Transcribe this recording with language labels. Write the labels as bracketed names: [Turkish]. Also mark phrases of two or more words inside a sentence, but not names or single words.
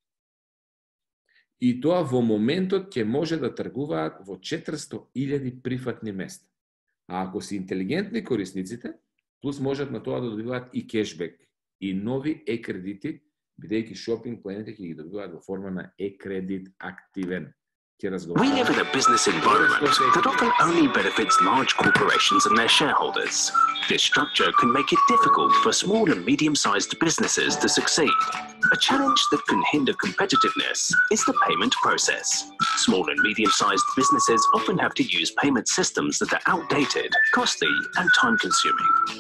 [Macedonian] И тоа во моментот ќе може да тргуваат во 400.000 прифатни места. А ако се интелигентни корисниците, плюс можат на тоа да добиваат и кешбек, и нови е-кредити, бидејќи шопинг планите ќе ги добиваат во форма на е-кредит активен. [English] We live in a business environment that often only benefits large corporations and their shareholders. This structure can make it difficult for small and medium-sized businesses to succeed. A challenge that can hinder competitiveness is the payment process. Small and medium-sized businesses often have to use payment systems that are outdated, costly, and time-consuming.